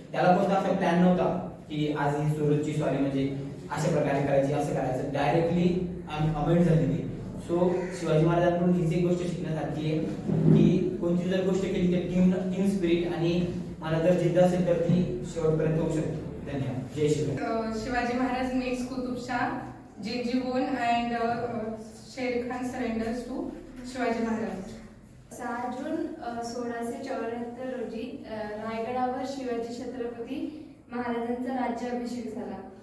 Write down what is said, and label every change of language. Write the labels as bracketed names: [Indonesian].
[Marathi] त्याला कोणता असा प्लॅन नव्हता की आज ही सुरतची स्वारी म्हणजे अशा प्रकारे करायची, असं करायचं. डायरेक्टली अमेंड झालेली. सो शिवाजी महाराजांकडून हीच एक गोष्ट शिकण्यासारखी आहे की कोणती जर गोष्ट केली तर टीम स्पिरिट आणि मला जर जिद्द असेल तर ती शेवटपर्यंत होऊ शकते. धन्यवाद. जय Shivray. [English] Shivaji Maharaj makes Qutub Shah, Genghis Khan and Sher Khan surrenders to Shivaji Maharaj. [Marathi] 6 जून 1674 रोजी रायगडावर शिवाजी छत्रपती महाराजांचा राज्याभिषेक झाला.